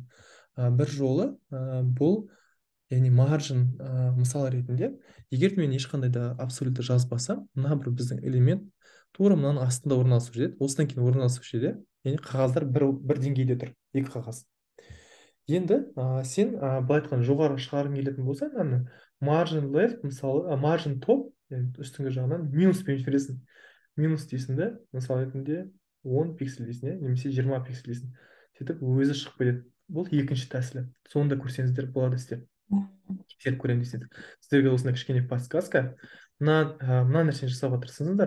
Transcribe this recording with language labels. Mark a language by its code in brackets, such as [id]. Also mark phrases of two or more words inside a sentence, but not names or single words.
[kk] Бір жолы бұл, яғни маржин мысал ретінде, егер мен ешқандай да абсолютті жазбасам, мына бір біздің элемент тура мынаның астында орналасып жүреді. Осыдан кейін орналасып жүреді. Яғни қағаздар бір деңгейде тұр, екі қағаз. Енді сен былай айтқан жоғары шығарғың келетін болса, [en] margin left, мысалы margin top, [kk] үстіңгі жағынан минуспен жібересің. Минус дейсің да, мысал ретінде 10 пиксель дейсің, немесе 20 пиксель дейсің. Сөйтіп өзі шығып кетеді. Бұл екінші тәсілі. Соны да көрсеңіздер болады істеп. Тексеріп көремін десеңіздер. Сіздерге осындай кішкене подсказка. Мына нәрсені жасауға тырысыңыздар.